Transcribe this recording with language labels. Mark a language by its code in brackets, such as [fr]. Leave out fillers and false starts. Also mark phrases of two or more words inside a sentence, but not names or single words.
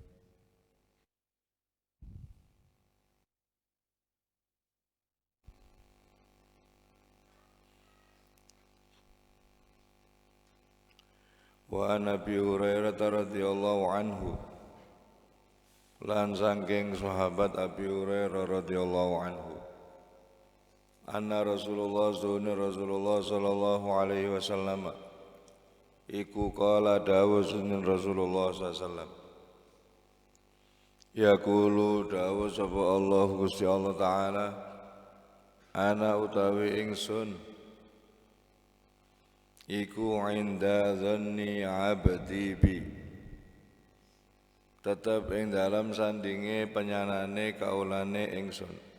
[ar] وعن أبي هريرة رضي الله عنه, [jv] lan saking sahabat Abi Hurairah [ar] رضي الله عنه, أن رسول الله صلى الله عليه وسلم [jv] iku qala dawuh sunnah Rasulullah [ar] صلى الله عليه وسلم, [jv] yaqulu dawuh sapa Allah Gusti Allah taala, ana utawi ingsun iku [ar] عند ظن عبدي بي, [jv] tetep ing dalam sandinge penyanane kaulane ingsun,